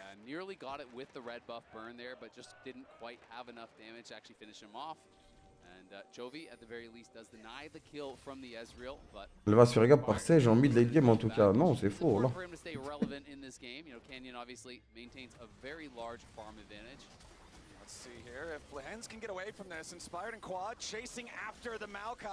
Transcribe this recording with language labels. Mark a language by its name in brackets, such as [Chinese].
[English] Nearly got it with the red buff burn there, but just didn't quite have enough damage to actually finish him off. And Chovy, at the very least, does deny the kill from the Ezreal, but [French] Elle va se faire gap par Sage en mid late game en tout cas. Non, c'est faux là. [English] for him to stay relevant in this game. You know, Canyon obviously maintains a very large farm advantage. Let's see here if Lens can get away from this. Inspired and Quad chasing after the Maokai.